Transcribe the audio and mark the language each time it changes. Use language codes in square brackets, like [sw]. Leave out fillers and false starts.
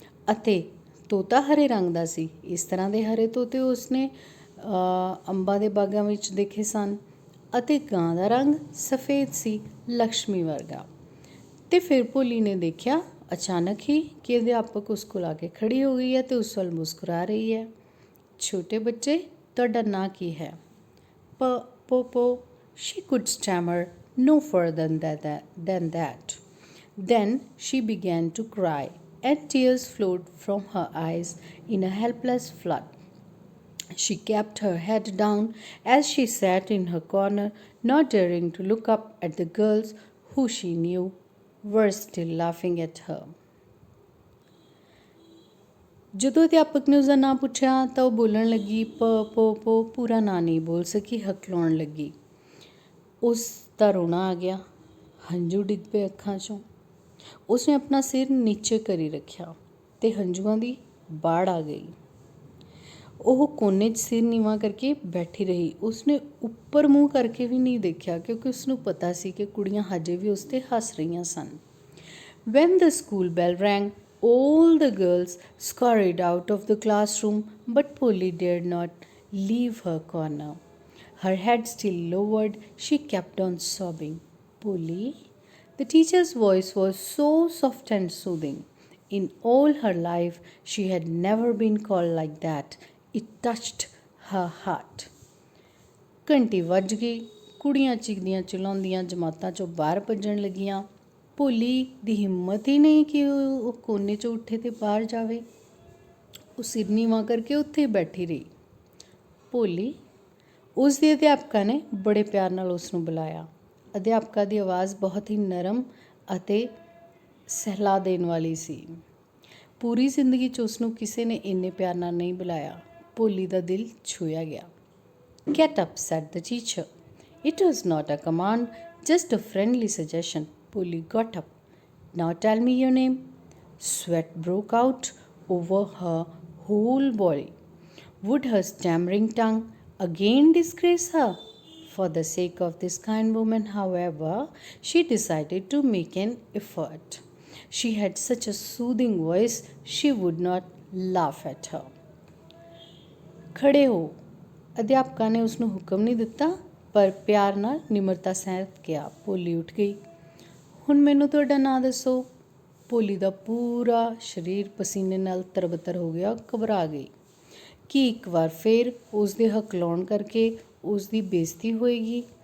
[pa] ਅਤੇ ਤੋਤਾ ਹਰੇ ਰੰਗ ਦਾ ਸੀ। ਇਸ ਤਰ੍ਹਾਂ ਦੇ ਹਰੇ ਤੋਤੇ ਉਸਨੇ ਅੰਬਾਂ ਦੇ ਬਾਗਾਂ ਵਿੱਚ ਦੇਖੇ ਸਨ। ਅਤੇ ਗਾਂ ਦਾ ਰੰਗ ਸਫੇਦ ਸੀ, ਲਕਸ਼ਮੀ ਵਰਗਾ। ਅਤੇ ਫਿਰ ਭੋਲੀ ਨੇ ਦੇਖਿਆ ਅਚਾਨਕ ਹੀ ਕਿ ਅਧਿਆਪਕ ਉਸ ਕੋਲ ਆ ਕੇ ਖੜੀ ਹੋ ਗਈ ਹੈ ਅਤੇ ਉਸ ਵੱਲ ਮੁਸਕਰਾ ਰਹੀ ਹੈ। "ਛੋਟੇ ਬੱਚੇ, ਤੁਹਾਡਾ ਨਾਂ ਕੀ ਹੈ?" "ਪੋ." [en] She could stammer no further than that. Then she began to cry, and tears flowed from her eyes in a helpless flood. She kept her head down as she sat in her corner, not daring to look up at the girls who she knew were still laughing at her. [pa] ਜਦੋਂ ਅਧਿਆਪਕ ਨੇ ਉਸਦਾ ਨਾਂ ਪੁੱਛਿਆ ਤਾਂ ਉਹ ਬੋਲਣ ਲੱਗੀ। ਪੋ ਪੂਰਾ ਨਾਂ ਨਹੀਂ ਬੋਲ ਸਕੀ, ਹਕਲਾਉਣ ਲੱਗੀ। ਉਸ ਦਾ ਰੋਣਾ ਆ ਗਿਆ, ਹੰਝੂ ਡਿੱਗ ਪਏ ਅੱਖਾਂ 'ਚੋਂ। ਉਸਨੇ ਆਪਣਾ ਸਿਰ ਨੀਚੇ ਕਰੀ ਰੱਖਿਆ ਅਤੇ ਹੰਝੂਆਂ ਦੀ ਬਾੜ ਆ ਗਈ। ਉਹ ਕੋਨੇ 'ਚ ਸਿਰ ਨੀਵਾਂ ਕਰਕੇ ਬੈਠੀ ਰਹੀ। ਉਸਨੇ ਉੱਪਰ ਮੂੰਹ ਕਰਕੇ ਵੀ ਨਹੀਂ ਦੇਖਿਆ, ਕਿਉਂਕਿ ਉਸਨੂੰ ਪਤਾ ਸੀ ਕਿ ਕੁੜੀਆਂ ਹਜੇ ਵੀ ਉਸ 'ਤੇ ਹੱਸ ਰਹੀਆਂ ਸਨ। [en] When the school bell rang, all the girls scurried out of the classroom, but Polly dared not leave her corner. Her head still lowered, she kept on sobbing. "Polly?" The teacher's voice was so soft and soothing. In all her life, she had never been called like that. It touched her heart. [pa] ਘੰਟੀ ਵੱਜ ਗਈ। ਕੁੜੀਆਂ ਚੀਕਦੀਆਂ ਚਿਲਾਉਂਦੀਆਂ ਜਮਾਤਾਂ 'ਚੋਂ ਬਾਹਰ ਭੱਜਣ ਲੱਗੀਆਂ। ਭੋਲੀ ਦੀ ਹਿੰਮਤ ਹੀ ਨਹੀਂ ਕਿ ਉਹ ਕੋਨੇ 'ਚੋਂ ਉੱਠੇ ਅਤੇ ਬਾਹਰ ਜਾਵੇ। ਉਹ ਸਿਰ ਨੀਵਾਂ ਕਰਕੇ ਉੱਥੇ ਹੀ ਬੈਠੀ ਰਹੀ। ਭੋਲੀ, ਉਸ ਦੀ ਅਧਿਆਪਕਾ ਨੇ ਬੜੇ ਪਿਆਰ ਨਾਲ ਉਸ ਨੂੰ ਬੁਲਾਇਆ। ਅਧਿਆਪਕਾ ਦੀ ਆਵਾਜ਼ ਬਹੁਤ ਹੀ ਨਰਮ ਅਤੇ ਸਹਿਲਾ ਦੇਣ ਵਾਲੀ ਸੀ। ਪੂਰੀ ਜ਼ਿੰਦਗੀ 'ਚ ਉਸਨੂੰ ਕਿਸੇ ਨੇ ਇੰਨੇ ਪਿਆਰ ਨਾਲ ਨਹੀਂ ਬੁਲਾਇਆ। ਭੋਲੀ ਦਾ ਦਿਲ ਛੂਹਿਆ ਗਿਆ। [en] "Get up," said the teacher. It was not a command, just a friendly suggestion. Polly got up. "Now tell me your name." Sweat broke out over her whole body. Would her stammering tongue again disgrace her? For the sake of this kind woman, however, she decided to make an effort. She had such a soothing voice, she would not laugh at her. [pa] "ਖੜੇ ਹੋ," ਅਧਿਆਪਕਾ ਨੇ ਉਸਨੂੰ ਹੁਕਮ ਨਹੀਂ ਦਿੱਤਾ, ਪਰ ਪਿਆਰ ਨਾਲ ਨਿਮਰਤਾ ਸਹਿਤ ਕਿਹਾ। ਭੋਲੀ ਉੱਠ ਗਈ। "ਹੁਣ ਮੈਨੂੰ ਤੁਹਾਡਾ ਨਾਂ ਦੱਸੋ।" ਭੋਲੀ ਦਾ ਪੂਰਾ ਸਰੀਰ ਪਸੀਨੇ ਨਾਲ ਤਰਬਤਰ ਹੋ ਗਿਆ, ਘਬਰਾ ਗਈ ਕਿ ਇੱਕ ਵਾਰ ਫਿਰ ਉਸ ਦੇ ਹਕਲਾਉਣ ਕਰਕੇ ਉਸ ਦੀ ਬੇਇੱਜ਼ਤੀ ਹੋਏਗੀ।